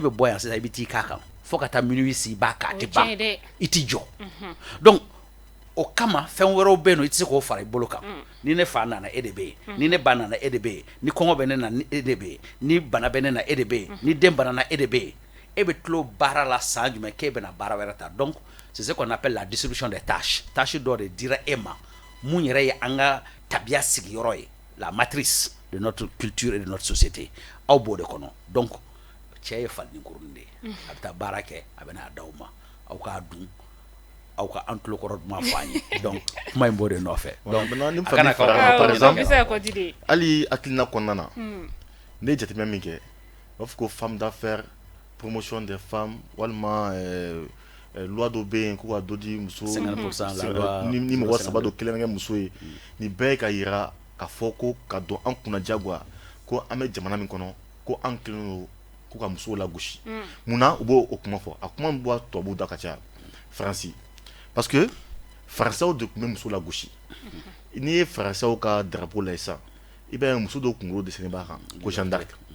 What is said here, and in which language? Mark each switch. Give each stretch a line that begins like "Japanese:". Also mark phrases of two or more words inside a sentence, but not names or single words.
Bambara: bɛ bɔ yan sisan i bɛ t'i k'a kan fo ka taa minuit si i b'a k'a tɛ ban i t'i jɔ donc o kama fɛn wɛrɛw bɛ yen nɔ i tɛ se k'o fara i bolo kan ni ne fa nana e de bɛ yen ni ne ba nana e de bɛ yen ni kɔngɔ bɛ ne na e de bɛ yen ni bana bɛ ne na e de bɛ yen ni den bana na e de bɛ yen e bɛ tilo baara la san jumɛn k'e bɛna baara wɛrɛ ta
French: donc c'est ce qu'on appelle la distribution des tâches
Bambara: dɔ de dira e ma mun yɛrɛ ye an ka tabiya sigiyɔrɔ ye
French: la matrice de notre culture et de notre société
Bambara: aw b'o de kɔnɔ donc cɛ ye falini kurunin de ye a bɛ taa baara kɛ a bɛ n'a d'aw ma aw k'a dun aw ka an tulokɔrɔ duman fɔ an ye donc kuma in b'o de nɔfɛ donc a kana
French: par exemple
Bambara: hali hakilina kɔnɔna na ne ye jateminɛ min kɛ u b'a fɔ ko
French: femme d'affaires promotion des femmes
Bambara: walima loi dɔ bɛ yen ko ka dɔ di muso 50% ni mɔgɔ 3 don 1 kɛ muso ye nin bɛɛ ye ka yira k'a fɔ ko ka don an kunna diyagoya ko an bɛ jamana min kɔnɔ ko an kelen don ko ka musow lagosi munna u b'o kuma fɔ a kuma min bɔ tubabuw da ka ca faransi parce que faransɛw de tun bɛ muso lagosi n'i ye faransɛw ka drapeau lajɛ sisan i b'a ye muso dɔw kunkolo dessiné b'a kan ko Jeanne d'Arc